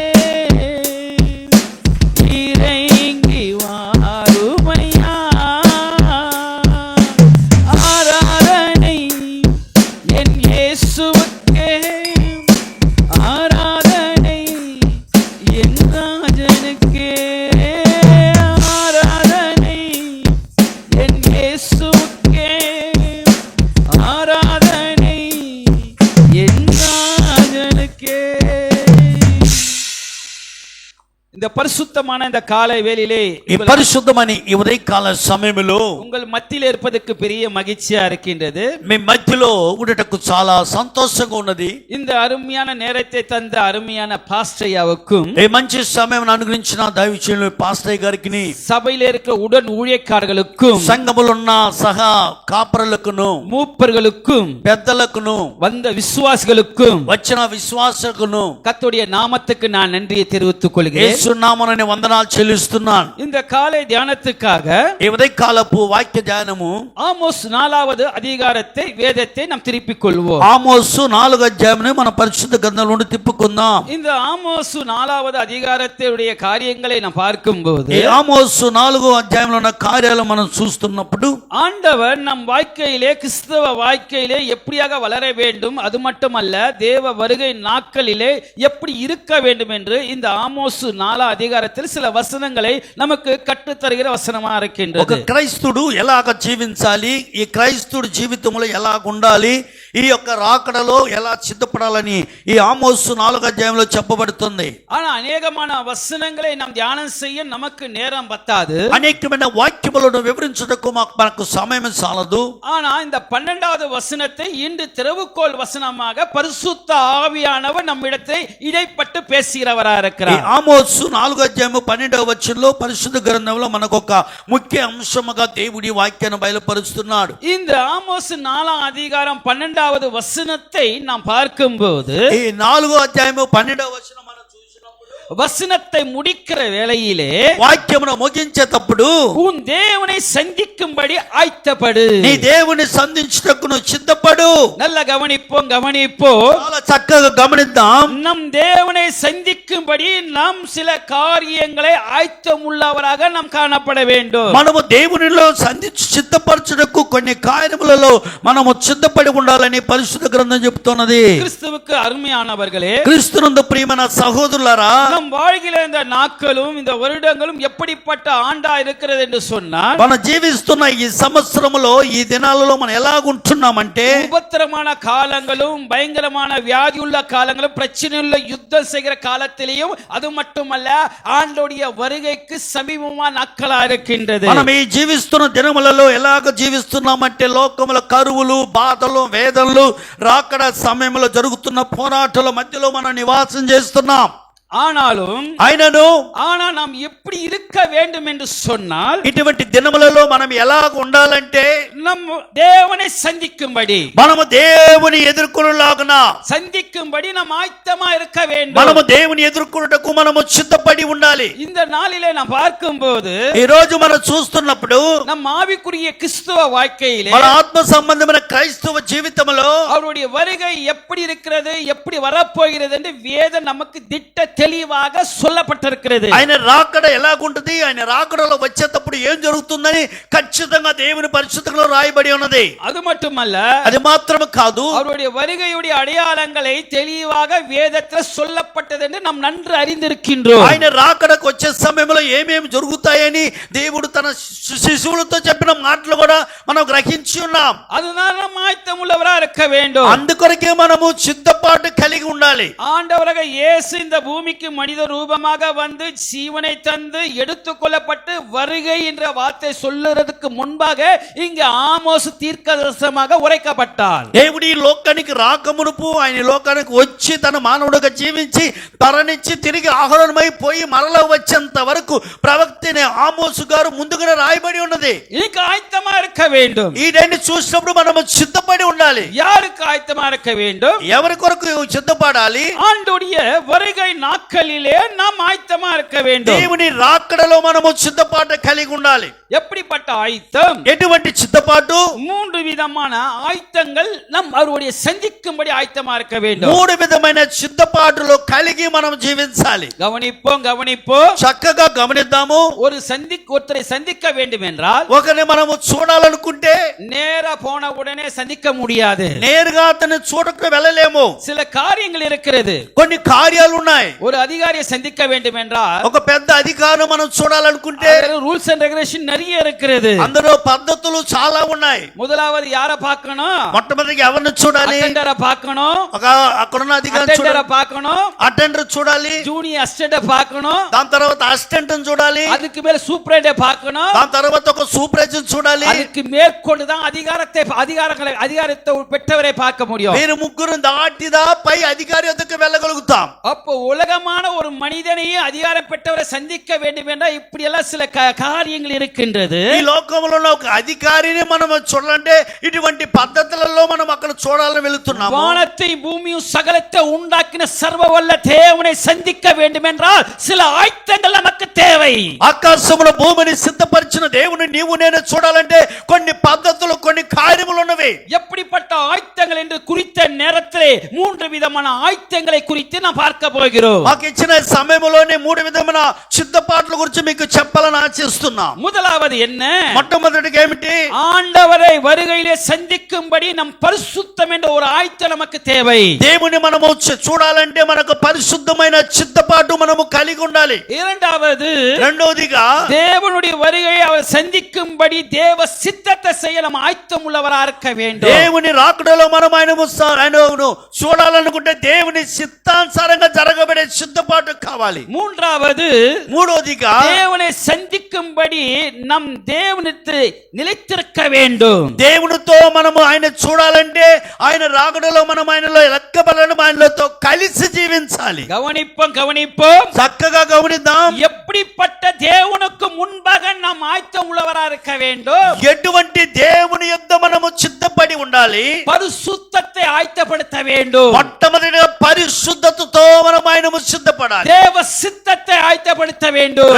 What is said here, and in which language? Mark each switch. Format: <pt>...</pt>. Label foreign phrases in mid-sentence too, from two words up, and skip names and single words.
<ta>இறங்கி வாருமையா ஆராதனை என் இயேசுவுக்கே ஆராதனை என் ராஜனுக்கே ஆராதனை என் இயேசுவுக்கே ஆராதனை என் ராஜனுக்கே. இந்த பரிசுத்தமான இந்த காலை வேளையிலே</ta> <te>పరిశుద్ధమని ఈ ఉదయకాల సమయంలో</te> <ta>உங்கள் மத்தியில் இருப்பதற்கு பெரிய மகிழ்ச்சியா இருக்கின்றது.</ta> <te>మీ మధ్యలో ఉండటకు చాలా సంతోషంగా ఉన్నది.</te> <ta>இந்த அருமையான நேரத்தை தந்த அருமையான பாஸ்டர்யாவுக்கும்</ta> <te>ఈ మంచి సమయం అనుగ్రహించిన దైవజనులు పాస్టర్ గారికి</te> <ta>சபையில இருக்கிற உடன் ஊழியக்காரர்களுக்கும்</ta> <te>సంఘములో ఉన్న సహా కాపరులకును</te> <ta>மூப்பர்களுக்கும்</ta> <te>పెద్దలకును</te> <ta>வந்த விசுவாசிகளுக்கும்</ta> <te>వచ్చిన విశ్వాసకును</te> <ta>கர்த்தருடைய நாமத்துக்கு நான் நன்றியை தெரிவித்துக் கொள்கிறேன்.</ta> <te>యేసు నామమున వందనాలు చెల్లిస్తున్నాను.</te> <ta>இந்த காலை தியானத்துக்காக</ta> <te>ఈ ఉదయకాలపు వాక్య ధ్యానము</te> <ta>ஆமோஸ் 4வது அதிகாரத்தை வேதத்தை நாம் திருப்பிக் கொள்வோம்.</ta> <te>ఆమోసు 4వ అధ్యాయమును మన పరిశుద్ధ గ్రంథంలో నుండి తిప్పుకుందాం.</te> <ta>இந்த ஆமோஸ் 4வது அதிகாரத்தினுடைய காரியங்களை நாம் பார்க்கும்போது</ta> <te>ఈ ఆమోసు 4వ అధ్యాయంలో ఉన్న కార్యాలు మనం చూస్తున్నప్పుడు</te> <ta>ஆண்டவர் நம் வாழ்க்கையிலே கிறிஸ்தவ வாழ்க்கையிலே எப்படியாக வளர வேண்டும், அது மட்டுமல்ல தேவ வருகை நாட்களிலே எப்படி இருக்க வேண்டும் என்று இந்த ஆமோஸ் 4వ அதிகாரத்தில் சில வசனங்களை நமக்கு கற்றுத் தருகிற வசனமா</ta> <te>ఒక</te> <ta>இருக்கின்றது.</ta> <te>క్రైస్తవుడు ఎలాగ జీవించాలి, ఈ క్రైస్తవుడి జీవితంలో ఎలాగ ఉండాలి, ఈ యొక్క రాకడలో ఎలా సిద్ధపడాలని ఈ ఆమోసు 4వ అధ్యాయంలో చెప్పబడుతుంది.</te> <ta>ஆனா அநேகமான வசனங்களை நாம் தியானம் செய்ய நமக்கு நேரம் பத்தாது.</ta> <te>అనేకమైన వాక్యములను వివరించుటకు మనకు సమయం చాలదు.</te> <ta>ஆனா இந்த 12வது வசனத்தை இன்று திறவுகோல் வசனமாக பரிசுத்த ஆவியானவர் நம்மிடத்தை இடைப்பட்டு பேசுகிறவரா</ta> <te>ఈ</te> <ta>இருக்கிறார்.</ta> <te>ఆమోసు 4వ అధ్యాయము 12వ వచనంలో పరిశుద్ధ గ్రంథంలో మనకు ఒక ముఖ్య అంశముగా దేవుడి వాక్యాన్ని బయలుపరుస్తున్నాడు.</te> <ta>இந்த ஆமோஸ் 4వ அதிகாரம் 12வது வசனத்தை நாம் பார்க்கும்போது</ta> <te>ఈ 4వ అధ్యాయము 12వ వచనం మనం చూసినప్పుడు</te> <ta>வசனத்தை முடிக்கிற வேளையிலே</ta> <te>వాక్యమును ముగించేటప్పుడు</te> <ta>உன் தேவனை சந்திக்கும்படி ஆயத்தப்படு.</ta> <te>నీ దేవుని సంధించుటకు నువ్వు సిద్ధపడు.</te> <ta>நல்ல கவனிப்போம்.</ta> <te>చాలా చక్కగా గమనిద్దాం.</te> <ta>நம் தேவனை சந்திக்கும்படி நாம் சில காரியங்களை ஆயத்தம் உள்ளவராக நாம் காணப்பட வேண்டும்.</ta> <te>మనము దేవునిలో సంధించి సిద్ధపరచుటకు కొన్ని కార్యములలో మనము సిద్ధపడి ఉండాలని పరిశుద్ధ గ్రంథం చెబుతున్నది.</te> <ta>கிறிஸ்துவுக்கு அருமையானவர்களே,</ta> <te>క్రీస్తునందు ప్రియమైన సహోదరులారా,</te> <ta>நம் வாழ்கிற இந்த நாட்களும் இந்த வருடங்களும் எப்படிப்பட்ட ஆண்டா இருக்கிறது என்று சொன்னால்</ta> <te>మనం జీవిస్తున్న ఈ సంవత్సరములో ఈ దినాలలో మనం ఎలాగుంటున్నామంటే</te> <ta>உபத்திரமான காலங்களும் பயங்கரமான வியாதி உள்ள காலங்களும் பிரச்சனை உள்ள யுத்தம் செய்கிற காலத்திலேயும் அது மட்டுமல்ல ஆண்டோடைய வருகைக்கு சமீபமா நாட்களா இருக்கின்றது.</ta> <te>మనం ఈ జీవిస్తున్న దినములలో ఎలాగ జీవిస్తున్నామంటే లోకముల కరువులు, బాధలు, వేదనలు, రాకడ సమయంలో జరుగుతున్న పోరాటాల మధ్యలో మనం నివాసం చేస్తున్నాం.</te> <ta>ஆனாலும் நாம் எப்படி இருக்க வேண்டும் என்று சொன்னால்</ta> <te>ఇటువంటి దినములలో మనం ఎలాగ ఉండాలంటే</te> <ta>நம் தேவனை சந்திக்கும்படி,</ta> <te>మనము దేవుని ఎదుర్కొనలాగున</te> <ta>சந்திக்கும்படி நாம் ஆயத்தமா இருக்க வேண்டும்.</ta> <te>మనము దేవుని ఎదుర్కొనుటకు మనము సిద్ధపడి ఉండాలి.</te> <ta>இந்த நாளிலே நாம் பார்க்கும்போது</ta> <te>ఈ రోజు మనం చూస్తున్నప్పుడు</te> <ta>நம் ஆவிக்குரிய கிறிஸ்தவ வாழ்க்கையிலே</ta> <te>మన ఆత్మ సంబంధమైన క్రైస్తవ జీవితంలో</te> <ta>அவருடைய வருகை எப்படி இருக்கிறது, எப்படி வரப்போகிறது என்று வேதம் நமக்கு திட்ட தெளிவாக சொல்லப்பட்டிருக்கிறது.</ta> <te>ఆయన రాకడ ఎలాగుంటది, ఆయన రాకడలో వచ్చేటప్పుడు ఏం జరుగుతుందని ఖచ్చితంగా దేవుని పరిశుద్ధంలో రాయబడి ఉన్నది.</te> <ta>அது மட்டுமல்ல,</ta> <te>అది మాత్రమే కాదు,</te> <ta>அவருடைய வருகையுடைய அடையாளங்களை தெளிவாக வேதத்தில் சொல்லப்பட்டது என்று நாம் நன்கு அறிந்திருக்கின்றோம்.</ta> <te>ఆయన రాకడకు వచ్చే సమయంలో ఏమేమి జరుగుతాయని దేవుడు తన శిశువులతో చెప్పిన మాటలు కూడా మనం గ్రహించి ఉన్నాం.</te> <ta>அதுதான் நாம் ஆயத்தமுள்ளவராக இருக்க வேண்டும்.</ta> <te>అందుకొరకే మనము సిద్ధపాటు కలిగి ఉండాలి.</te> <ta>ஆண்டவராக இயேசு இந்த பூமி பூமிக்கு மனித ரூபமாக வந்து ஜீவனை தந்து எடுத்துக்கொள்ளப்பட்டு வருகை என்ற வார்த்தை சொல்லுறதுக்கு முன்பாக இங்கு ఆమోసు தீர்க்கதரிசனமாக உரைக்கப்பட்டார்.</ta> <te>దేవుడి ఈ లోకానికి రాకమునుపు ఆయన ఈ లోకానికి వచ్చి తన మానవుడిగా జీవించి మరణించి తిరిగి ఆహరణమైపోయి మరలా వచ్చేంత వరకు ప్రవక్తనే ఆమోసు గారు ముందుగానే రాయబడి ఉన్నది.</te> <ta>ఇక ఆయత్తమా இருக்க வேண்டும்.</ta> <te>ఈ రెండి చూసినప్పుడు మనము సిద్ధపడి ఉండాలి.</te> <ta>யாருக்கு ஆயத்தமா இருக்க வேண்டும்?</ta> <te>ఎవరి కొరకు సిద్ధపడాలి?</te> <ta>ஆண்டவருடைய வருகை நாட்களிலே நாம் ஆயத்தமா இருக்க வேண்டும்.</ta> <te>దేవుని రాకడలో మనము సిద్ధపాటు కలిగి ఉండాలి.</te> <ta>எப்படிப்பட்ட ஆயத்தம்?</ta> <te>ఎటువంటి సిద్ధపాటు?</te> <ta>மூன்று விதமான ஆயத்தங்கள் நம் அவருடைய சந்திக்கும்படி ஆயத்தமா இருக்க வேண்டும்.</ta> <te>మూడు విధమైన సిద్ధపాటులు కలిగి మనం జీవించాలి.</te> <ta>கவனிப்போம்</ta> <te>చక్కగా గమనిద్దాము.</te> <ta>ஒருத்தரை சந்திக்க வேண்டும் என்றால்</ta> <te>ఒకరిని మనము చూడాలనుకుంటే</te> <ta>நேரா போன உடனே சந்திக்க முடியாது.</ta> <te>నేరుగా అతన్ని చూడకు వెళ్ళలేము.</te> <ta>சில காரியங்கள் இருக்கிறது.</ta> <te>కొన్ని కార్యాలు ఉన్నాయి.</te> <ta>ஒரு அதிகாரியை சந்திக்க வேண்டும் என்றால்</ta> <te>ఒక పెద్ద అధికారం మనం చూడాలనుకుంటే</te> <en>rules and regulation</en> <ta>நிறைய இருக்கிறது.</ta> <te>అందులో పద్ధతులు చాలా ఉన్నాయి.</te> <ta>முதலாவது யாரை பார்க்கணும்?</ta> <te>మొట్టమొదటిగా ఎవరిని చూడాలి?</te> <ta>అటెండర్ பார்க்கணும்.</ta> <te>అక్కడున్న అధికారి</te> <ta>అటెండర్ பார்க்கணும்.</ta> <te>అటెండర్ చూడాలి.</te> <en>junior assistant</en> <ta>பார்க்கணும்.</ta> <te>దాని తర్వాత అసిస్టెంట్ చూడాలి.</te> <ta>அதுக்கு மேல சூப்பரண்ட் பார்க்கணும்.</ta> <te>దాని తర్వాత ఒక సూపర్వైజర్ చూడాలి.</te> <ta>அதுக்கு மேற்கொண்டு தான் அதிகாரத்தை பெற்றவரை பார்க்க முடியும்.</ta> <te>మీరు ముగ్గురు దాటిదా పై అధికారి వద్దకు వెళ్ళగలుగుతాం.</te> <ta>அப்போ உலகமான ஒரு மனிதனையும் அதிகாரம் பெற்றவரை சந்திக்க வேண்டும் என்றால் இப்படி எல்லாம் சில காரியங்கள் இருக்கின்றது.</ta> <te>ఈ లోకంలో ఉన్న ఒక అధికారిని మనం చూడాలంటే ఇటువంటి పద్ధతులలో మనం అక్కడ చూడాలని వెళుతున్నాము.</te> <ta>வானத்தை பூமியும் சகலத்தை உண்டாக்கின சர்வவல்ல தேவனை சந்திக்க வேண்டும் என்றால் சில ஆயத்தங்கள் நமக்கு தேவை.</ta> <te>ఆకాశములో భూమిని సిద్ధపరిచిన దేవుని నీవు నేను చూడాలంటే కొన్ని పద్ధతులు కొన్ని కార్యములు ఉన్నవి.</te> <ta>எப்படிப்பட்ட ஆயத்தங்கள் என்று குறித்த நேரத்திலே மூன்று விதமான ஆயத்தங்களை குறித்து நாம் பார்க்க போகிறோம்.</ta> <te>మాకు ఇచ్చిన సమయంలోనే మూడు విధమైన సిద్ధపాట్ల గురించి మీకు చెప్పాలని ఆశిస్తున్నాం.</te> <ta>முதலாவது என்ன?</ta> <te>మొట్టమొదటిగా ఏమిటి?</te> <ta>ஆண்டவரை வருகையிலே சந்திக்கும்படி நம் பரிசுத்தம் என்ற ஒரு ஆயத்தம் நமக்கு தேவை.</ta> <te>దేవుని మనము చూడాలంటే మనకు పరిశుద్ధమైన సిద్ధపాటు మనము కలిగి ఉండాలి. రెండవదిగా</te> <ta>தேவனுடைய வருகையை அவர் சந்திக்கும்படி தேவ சித்தத்தை செய்ய நாம் ஆயத்தம் உள்ளவராக இருக்க வேண்டும்.</ta> <te>దేవుని రాకడలో మనం ఆయనను చూడాలనుకుంటే దేవుని చిత్తానుసారంగా జరగబడే సిద్ధపాటు కావాలి. మూడవదిగా</te> <ta>தேவனை சந்திக்கும்படி நம் தேவனிடத்தில் நிலைத்திருக்க வேண்டும்.</ta> <te>దేవునితో మనము ఆయన చూడాలంటే ఆయన రాకడలో మనం ఆయనలో ఎక్కబలను ఆయనతో కలిసి జీవించాలి.</te> <ta>கவனிப்போம்</ta> <te>చక్కగా గమనిద్దాం.</te> <ta>எப்படிப்பட்ட தேவனுக்கு முன்பாக நாம் ஆயத்தம் உள்ளவராக இருக்க வேண்டும்.</ta> <te>ఎటువంటి దేవుని యొద్ద మనము సిద్ధపడి ఉండాలి.</te> <ta>పరిశుద్ధத்தை ஆயத்தப்படுத்த வேண்டும்.</ta> <te>మొట్టమొదటిగా పరిశుద్ధతతో మనం ఆయనము సిద్ధపడాలి.</te> <ta>தேவ சித்தத்தை ஆயத்தப்படுத்த வேண்டும்.</ta>